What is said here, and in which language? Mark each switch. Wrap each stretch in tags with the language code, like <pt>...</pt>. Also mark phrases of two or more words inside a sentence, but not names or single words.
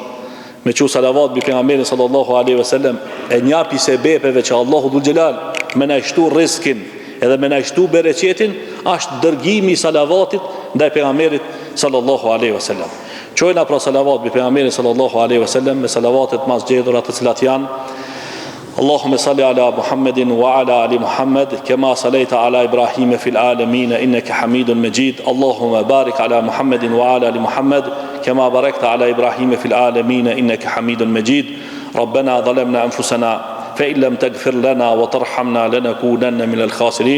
<sq>Me çu salavat mbi pejgamberin</sq> <ar>صلى الله عليه وسلم,</ar> <sq>e njapi sebepeve që Allahu</sq> <ar>ذو الجلال</ar> <sq>me na shtu rizkin edhe me na shtu bereqetin, është dërgimi i salavatit ndaj pejgamberit</sq> <ar>صلى الله عليه وسلم.</ar> <sq>Çojna pra salavat mbi pejgamberin</sq> <ar>صلى الله عليه وسلم</ar> <sq>me salavatet mas gjedhura të cilat janë:</sq> <ar>اللهم صل على محمد وعلى آل محمد كما صليت على إبراهيم في العالمين إنك حميد مجيد. اللهم بارك على محمد وعلى آل محمد كما باركت على إبراهيم في العالمين إنك حميد مجيد. ربنا ظلمنا أنفسنا فإن لم تغفر لنا وترحمنا لنكونن من الخاسرين.</ar>